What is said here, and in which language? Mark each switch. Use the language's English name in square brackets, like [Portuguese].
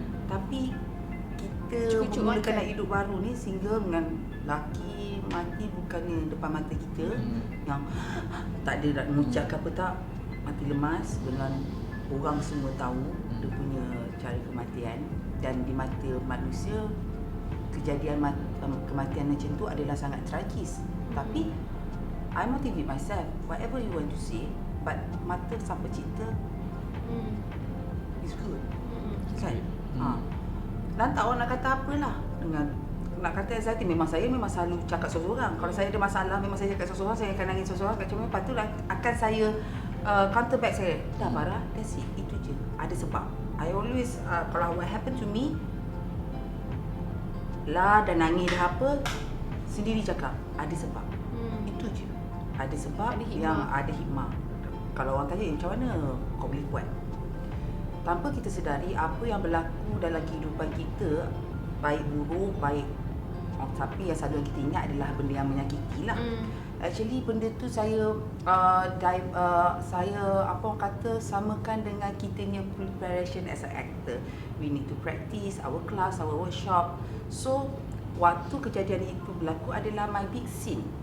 [Malay] Tapi kita memulakan nak hidup baru ni single dengan laki mati bukannya depan mata kita, yang tak ada nak mengucap ke apa tak, mati lemas dengan orang semua tahu dia punya cara kematian. Dan di mata manusia, kejadian kematian macam tu adalah sangat tragis. [English] Tapi I motivate myself, whatever you want to say, but [Malay] mata Sang Pencipta [English] is good. [Malay] Kan? Dan tak orang nak kata apalah. Dengan nak kata anxiety, memang selalu cakap seorang-seorang. Kalau saya ada masalah, memang saya cakap seorang-seorang, saya akan nangis seorang-seorang. Macam mana, lepas tu akan saya [English] counter back [Malay] saya. Dah Farah, [English] that's it, [Malay] itu je. Ada sebab. [English] I always, [Malay] kalau [English] what happen to me, [Malay] lah dan nangis dah apa, sendiri cakap, ada sebab. Itu je. Ada sebab ada yang ada hikmah. Kalau orang tanya, macam mana kau boleh buat? Tanpa kita sedari apa yang berlaku dalam kehidupan kita, baik buruk, baik, tapi yang selalu kita ingat adalah benda yang menyakiti lah. Actually benda tu saya apa orang kata, samakan dengan kita punya [English] preparation as an actor. We need to practice our class, our workshop. [Malay] So waktu kejadian itu berlaku adalah [English] my big scene.